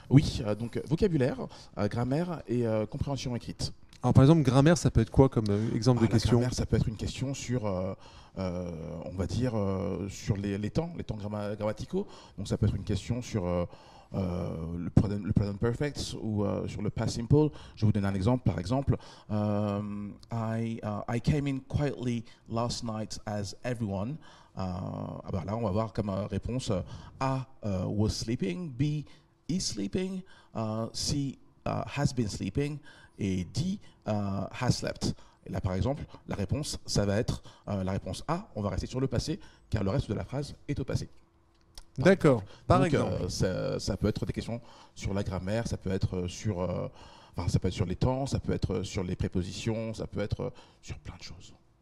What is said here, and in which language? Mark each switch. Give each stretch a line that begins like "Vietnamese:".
French: Oui, donc vocabulaire, grammaire et compréhension écrite. Alors par exemple, grammaire, ça peut être quoi comme exemple de question ? Grammaire, ça peut être une question sur, on va dire, sur les temps grammaticaux. Donc ça peut être une question sur le present perfect ou sur le past simple. Je vais vous donner un exemple.
English: Par exemple, I came in quietly last night as everyone.
French: Là, on va voir comme réponse A,
English: was sleeping,
French: B,
English: is sleeping,
French: C,
English: has been sleeping,
French: et D,
English: has slept.
French: Et là, par exemple, la réponse, ça va être la réponse A. On va rester sur le passé, car le reste de la phrase est au passé. D'accord. Par Donc, exemple. Ça peut être des questions sur la grammaire, ça peut être sur les temps, ça peut être sur les prépositions, ça peut être sur plein de choses.